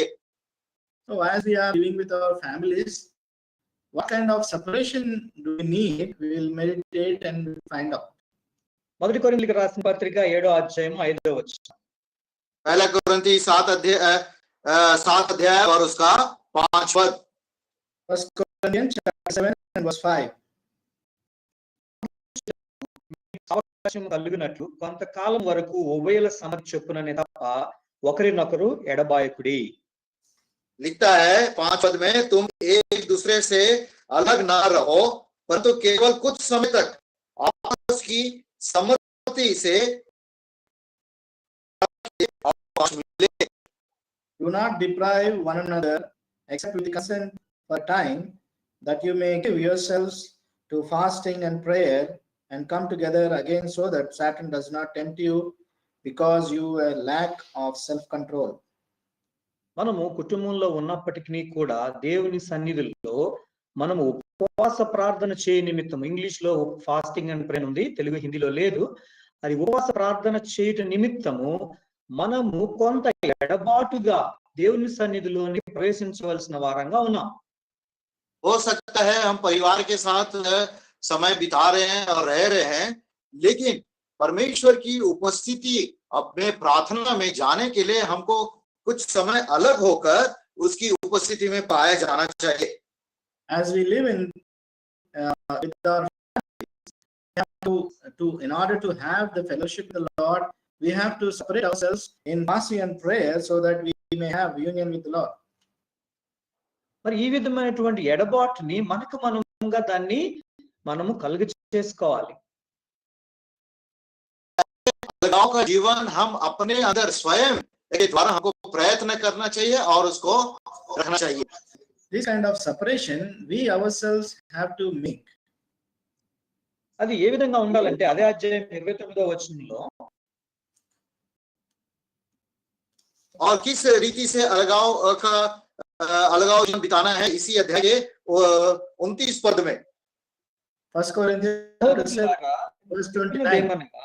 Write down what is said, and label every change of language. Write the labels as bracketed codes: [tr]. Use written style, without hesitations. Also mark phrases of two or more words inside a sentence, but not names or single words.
[en] So as we are living with our families, what kind of separation do we need? We will meditate and find out. [te] మొదటి కొరింథీయులకు రాసిన పత్రిక 7వ అధ్యాయం 5వ వచనం. [hi] पहला कुरिन्थी 7 अध्याय और उसका 5 पद. [en] First Corinthians chapter 7 and verse 5. [te] అవకాశం కలిగినట్లు కొంతకాలం వరకు ఉభయుల సమ్మతి చొప్పుననే తప్ప ఒకరినొకరు ఎడబాయకుడి. [hi] लिखता है 5 पद में, तुम एक दूसरे से अलग ना रहो, परंतु केवल कुछ समय तक आपस की सम्मति से मिले. [en] Do not deprive one another except with consent for time, that you may give yourselves to fasting and prayer and come together again, so that Satan does not tempt you because you lack of self-control. [te] మనము కుటుంబంలో ఉన్నప్పటికీ కూడా దేవుని సన్నిధిలో మనము ఉపవాస ప్రార్థన చేయ నిమిత్తం, ఇంగ్లీష్ లో [en] fasting and prayer [te] ఉంది, తెలుగు హిందీలో లేదు. అది ఉపవాస ప్రార్థన చేయట నిమిత్తము మనము కొంత ఎడబాటుగా దేవుని సన్నిధిలోని ప్రవేశించవలసిన వారంగా ఉన్నాం. [hi] हो सकता है हम परिवार के साथ समय बिता रहे हैं और रह रहे हैं, लेकिन परमेश्वर की उपस्थिति अपने प्रार्थना में जाने के लिए हमको कुछ समय अलग होकर उसकी उपस्थिति में पाया जाना चाहिए. [en] As we live in with our families, we have to in order to have the fellowship with the Lord, we have to separate ourselves in fasting and prayer so that we may have union with the Lord. [te] మరి ఈ విధమైనటువంటి ఎడబాటుని మనంగా దాన్ని మనము కలుగ చేసుకోవాలి. [hi] अलगाव का जीवन हम अपने अंदर स्वयं के द्वारा हमको प्रयत्न करना चाहिए और उसको रखना चाहिए. [en] This kind of separation we ourselves have to make. [te] అది ఏ విధంగా ఉండాలంటే అదే అధ్యాయం 29వ వచనంలో, [hi] और किस रीति से अलगाव जीवन बिताना है, इसी अध्याय के 29 पद में. [en] 1 Corinthians 7:29.